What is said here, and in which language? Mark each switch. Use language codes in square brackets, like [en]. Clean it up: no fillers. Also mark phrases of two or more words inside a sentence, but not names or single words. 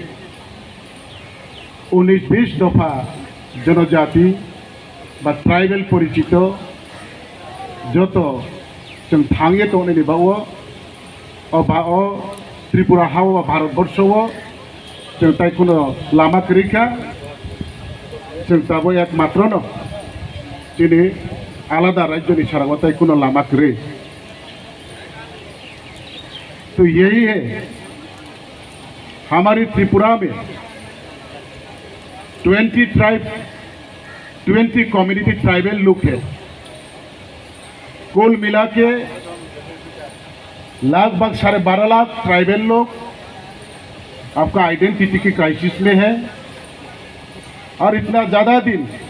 [trp] 19-20 दफा जनजाति बा ट्राइबल परिचित जत जों थांगे दंनायनि बाव त्रिपुरा हाव भारतवर्षव जों ताई कुनो लामा गैया जों दाबो एकमात्र न दिनै आलादा राज्यनि साराव ताई कुनो लामा गैया। [hi] तो यही है हमारी त्रिपुरा में 20 कम्युनिटी ट्राइबल लोग है, कुल मिला के लगभग 12.5 लाख ट्राइबल लोग आपका आइडेंटिटी की क्राइसिस में है और इतना ज़्यादा दिन